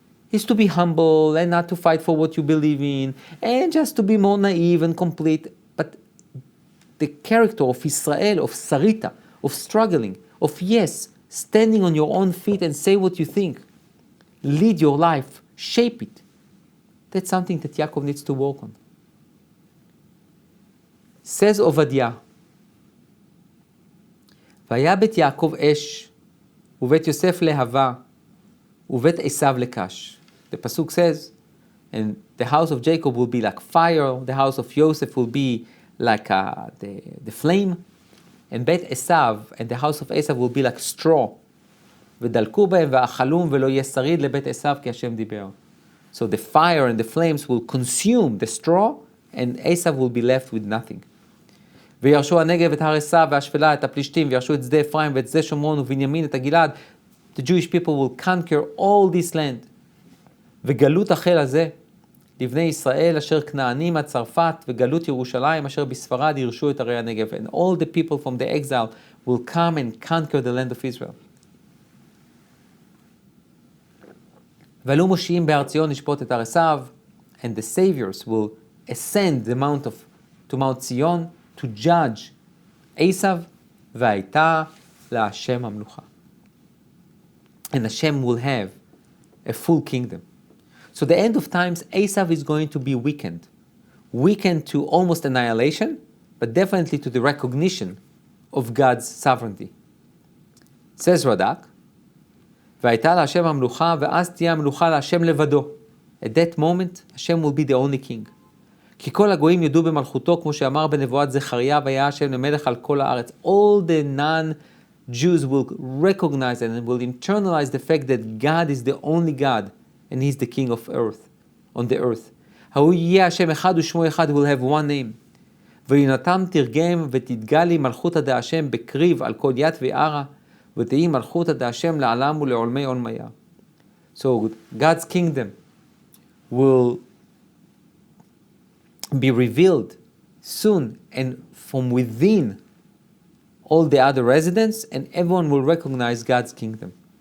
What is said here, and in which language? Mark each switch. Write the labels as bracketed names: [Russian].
[English] He's to be humble and not to fight for what you believe in, and just to be more naive and complete. But the character of Israel, of Sarita, of struggling, of yes, standing on your own feet and say what you think, lead your life, shape it. That's something that Yaakov needs to work on. Says Ovadia, [Hebrew] והיה בית יעקב אש, ובית יוסף להבה, ובית עשיו לקש. [English] The pasuk says, and the house of Jacob will be like fire, the house of Joseph will be like the flame, and Beit Asav and the house of Esau will be like straw. [Hebrew] ודלקו בהם ואכלום ולא יהיה שריד לבית עשיו כי השם דיבר. [English] So the fire and the flames will consume the straw, and Esau will be left with nothing. [Hebrew] וירשו הנגב את הר עשיו והשפלה את הפלישתים, וירשו את שדה אפרים ואת שדה שומרון ובנימין את הגלעד. [English] The Jewish people will conquer all this land. [Hebrew] וגלות החל הזה, לבני ישראל אשר כנענים עד צרפת, וגלות ירושלים אשר בספרד ירשו את ערי הנגב. [English] And all the people from the exile will come and conquer the land of Israel. [Hebrew] ועלו מושיעים בהר ציון לשפוט את הר עשיו, [English] and the saviors will ascend to Mount Zion to judge Asav, [Hebrew] והייתה להשם המלוכה. [English] And Hashem will have a full kingdom. So the end of times, Asav is going to be weakened. Weakened to almost annihilation, but definitely to the recognition of God's sovereignty. Says Radak, [Hebrew] והייתה להשם המלוכה, ואז תהיה המלוכה להשם לבדו. [English] At that moment, Hashem will be the only king. [Hebrew] כי כל הגויים ידעו במלכותו, כמו שאמר בנבואת זכריה, והיה השם למלך על כל הארץ. [English] All the non-Jews will recognize it and will internalize the fact that God is the only God, and He's the king of earth, on the earth. [Hebrew] ההוא יהיה השם אחד ושמו אחד, [English] will have one name. [Hebrew] ויונתם תרגם [Aramaic] ותתגלי מלכותא דהשם בקריב על כל ית וערה, ותהי מלכותא דהשם לעולם ולעולמי עולמיה. [English] So God's kingdom will be revealed soon, and from within all the other residents, and everyone will recognize God's kingdom.